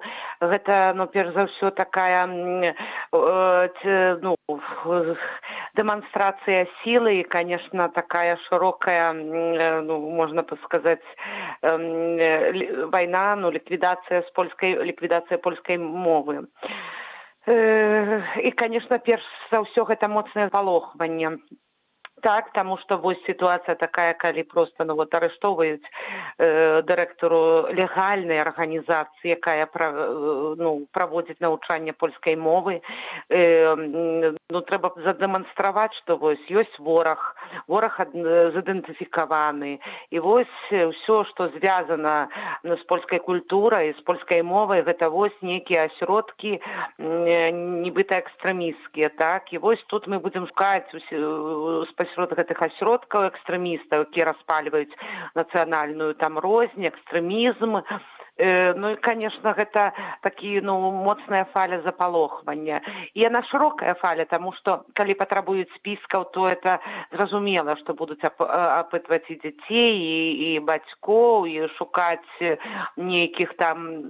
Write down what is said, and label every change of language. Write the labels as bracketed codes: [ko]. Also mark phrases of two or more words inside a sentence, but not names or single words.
[be] Гэта, ну, перш за ўсё, такая дэманстрацыя сілы і, конечно, такая шырокая, ну, можна сказаць, вайна, ну, ліквідацыя польскай мовы. І, конечно, перш за ўсё, гэта моцнае палохванне. [uk] Так, тому що ось ситуація така, коли просто арештовують директору легальної організації, яка проводить навчання польської мови. Треба задемонструвати, що ось є ворог зідентифікований. І ось все, що зв'язано з польською культурою, з польською мовою, це ось некі осередки, нібито екстремістські. Так? І ось тут ми будемо шукати посеред [be] гэтых асяродкаў экстрэмістаў, якія распальваюць нацыянальную там рознь, экстрэмізм. Ну і, конечно, гэта такі моцная фаля запалохвання. І яна шырокая фаля, тому што калі патрабуюць спіскаў, то это зразумела, што будуць апытваць і дзяцей, і бацькоў, і шукаць нейкіх там.